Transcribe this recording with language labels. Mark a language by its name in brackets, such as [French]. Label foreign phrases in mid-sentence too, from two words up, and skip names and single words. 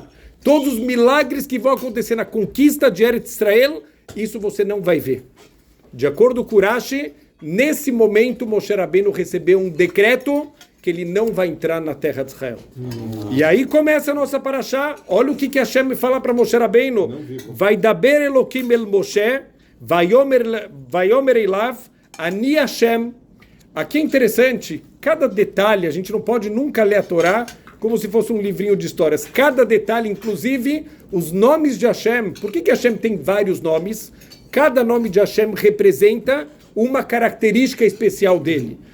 [Portuguese] Todos os milagres que vão acontecer na conquista de Eretz Israel, isso você não vai ver. De acordo com Urashi, nesse momento Moshe Rabbeinu recebeu um decreto que ele não vai entrar na terra de Israel. E aí começa a nossa paraxá. Olha o que Hashem fala para Moshe Rabbeinu. [Hebrew] וידבר אלקים אל משה ויאמר אליו אני ה. [Portuguese] Aqui é interessante, cada detalhe, a gente não pode nunca ler a Torá como se fosse um livrinho de histórias. Cada detalhe, inclusive os nomes de Hashem. Por que Hashem tem vários nomes? Cada nome de Hashem representa uma característica especial dele.